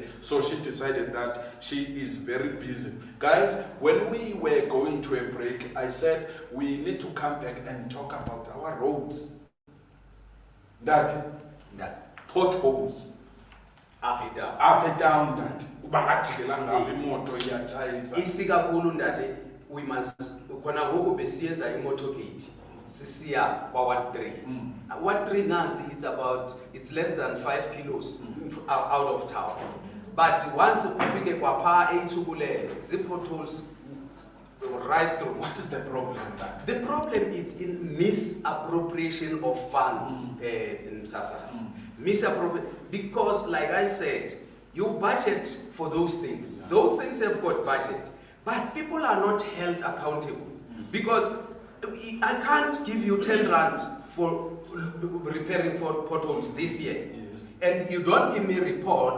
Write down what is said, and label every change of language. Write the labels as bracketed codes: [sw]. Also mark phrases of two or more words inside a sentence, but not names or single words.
[en] So she decided that she is very busy. Guys, when we were going to a break, I said we need to come back and talk about our roads. That potholes. up and down. Up and down that. [xh] Ubangajikela ngapha imoto iyatshayisa. Isikakhulu ndade [en] we must [xh] khona ngoku besiyenza imotorcade sisiya kwa Ward 3. [en] Ward 3 nansi it's less than 5 kilos out of town. But once [xh] ufike kwa pha eithubulele zipotholes [en] right through. What is the problem that? The problem is in misappropriation of funds in Msasas. Misappropriation, because like I said, you budget for those things. Yeah. Those things have got budget, but people are not held accountable because I can't give you 10 rand for repairing for potholes this year, and you don't give me a report.